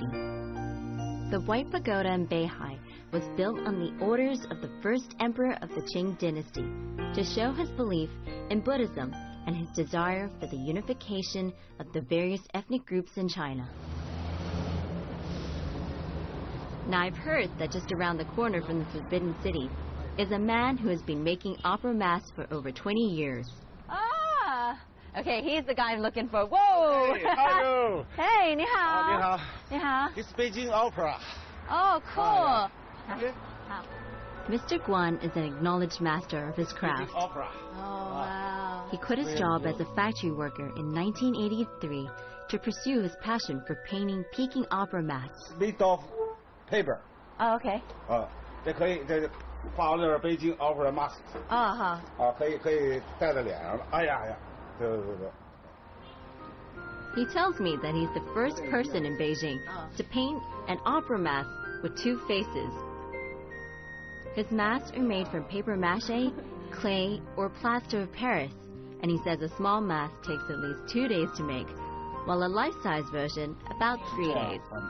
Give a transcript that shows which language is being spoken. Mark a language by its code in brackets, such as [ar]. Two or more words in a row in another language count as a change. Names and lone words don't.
[en] The White Pagoda in Beihai was built on the orders of the first emperor of the Qing dynasty to show his belief in Buddhism and his desire for the unification of the various ethnic groups in China. Now I've heard that just around the corner from the Forbidden City is a man who has been making opera masks for over 20 years. Ah! Okay, he's the guy I'm looking for. Whoa! Hey, how are you? Hey, 你好. [zh] 你好. 你好. [en] It's Beijing Opera. Oh, cool. Okay. Mr. Guan is an acknowledged master of his craft. Beijing Opera. Oh, wow. He quit his job as a factory worker in 1983 to pursue his passion for painting Peking opera masks. Made of paper. Oh, okay. [zh] 这可以这画了点北京 [en] Opera mask. 啊哈。 [zh] 可以戴在脸上了。哎呀呀，对。 [en] He tells me that he's the first person in Beijing to paint an opera mask with 2 faces. His masks are made from paper mache, clay, or plaster of Paris, and he says a small mask takes at least 2 days to make, while a life-size version about 3 days.